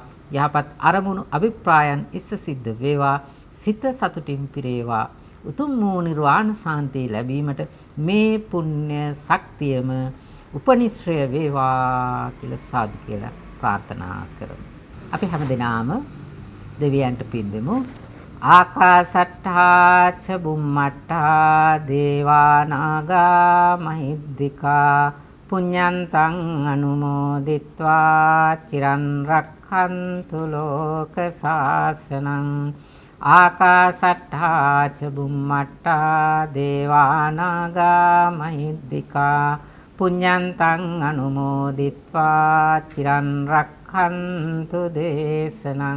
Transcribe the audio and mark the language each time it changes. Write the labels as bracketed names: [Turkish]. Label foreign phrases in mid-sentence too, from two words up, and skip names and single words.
[Sinhala] යහපත් අරමුණු අභිප්‍රායන් ඉෂ්ට සිද්ධ වේවා. සිත සතුටින් පිරේවා. උතුම් වූ නිර්වාණ ශාන්තිය ලැබීමට මේ පුණ්‍ය ශක්තියම උපනිශ්‍රය වේවා කියලා සාදු කියලා ප්‍රාර්ථනා කරමු. අපි හැමදෙනාම දෙවියන්ට පින් දෙමු. [Pali] ආකාසට්ඨා ච බුම්මට්ඨා දේවා නාග මහිද්దికා පුඤ්ඤන්තං අනුමෝදිත්වා චිරන් රක්ඛන්තු ලෝක සාසනං. ආකාසට්ඨා ච බුම්මට්ඨා දේවා නාග මහිද්దికා පුඤ්ඤන්තං අනුමෝදිත්වා චිරන් රක්ඛන්තු දේශනං.